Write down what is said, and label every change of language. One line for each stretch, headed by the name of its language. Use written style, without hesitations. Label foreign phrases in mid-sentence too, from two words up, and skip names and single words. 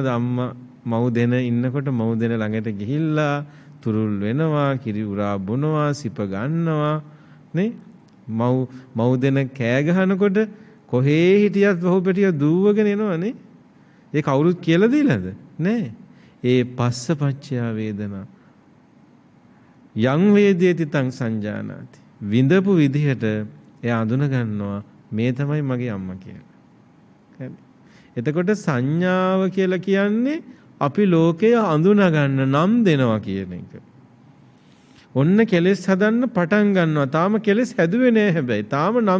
Sinhala: අම්මා මව් දෙන ඉන්නකොට මව් දෙන ළඟට ගිහිල්ලා තුරුල් වෙනවා, කිරි උරා බොනවා, සිප ගන්නවා නේ. මව් දෙන කෑ ගහනකොට කොහේ හිටියත් වහු පැටිය දූවගෙන එනවනේ. ඒ කවුරුත් කියලා දීලාද? නෑ. ඒ
Pali: පස්සපච්චය වේදනා. යං වේදේති තං සංජානාති.
Sinhala: විඳපු විදිහට එයා අඳුන ගන්නවා මේ තමයි මගේ අම්මා කියලා. හරි. එතකොට සංඥාව කියලා කියන්නේ අපි ලෝකය අඳුනා ගන්න නම් දෙනවා කියන එක. ඔන්න කෙලෙස් හදන්න පටන් ගන්නවා. තාම කෙලෙස් හැදුවේ නෑ හැබැයි.